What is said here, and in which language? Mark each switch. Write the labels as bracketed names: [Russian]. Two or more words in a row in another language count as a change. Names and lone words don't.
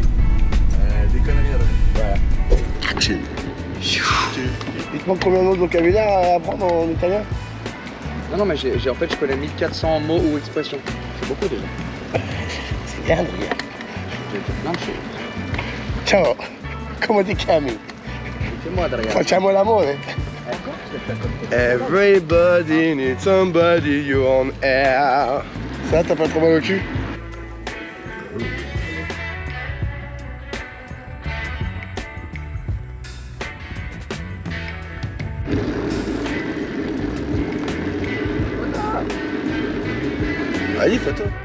[French] Des conneries, Adrien. Voilà. Il te manque combien d'autres vocabulaire à apprendre en italien? Non, mais en fait, je connais 1400 mots ou expressions. C'est beaucoup déjà. C'est bien, Adrien. J'ai fait plein de choses. [Italian] Ciao, come ti chiami? [French] C'est moi, Adrien. [Italian] Facciamo l'amore. [English] Everybody needs somebody, you on air. [French] Ça, t'as pas trop mal au cul? Allez, photo.